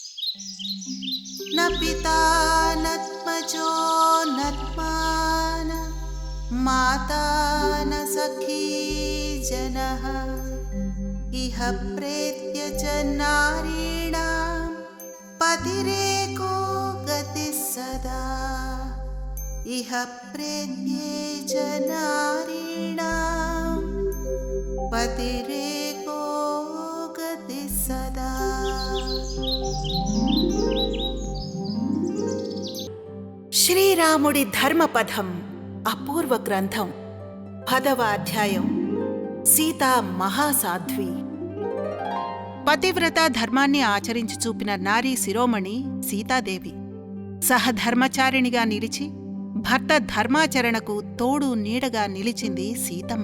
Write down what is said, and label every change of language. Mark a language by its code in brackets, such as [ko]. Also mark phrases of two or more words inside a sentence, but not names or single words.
[sa] न पिता नत्मजो नत्मान माता न सखी जनः इह प्रेत्य च नारीणां पतिरेको गतिः सदा इह प्रेत्ये च नारीणां पतिरेको गतिः सदा। [te] శ్రీరాముడి ధర్మపథం అపూర్వ గ్రంథం 10వ అధ్యాయం సీతా మహాసాధ్వి. పతివ్రత ధర్మాన్ని ఆచరించి చూపిన నారీ శిరోమణి సీతాదేవి సహధర్మచారిణిగా నిలిచి భర్త ధర్మాచరణకు తోడు నీడగా నిలిచింది సీతమ్మ.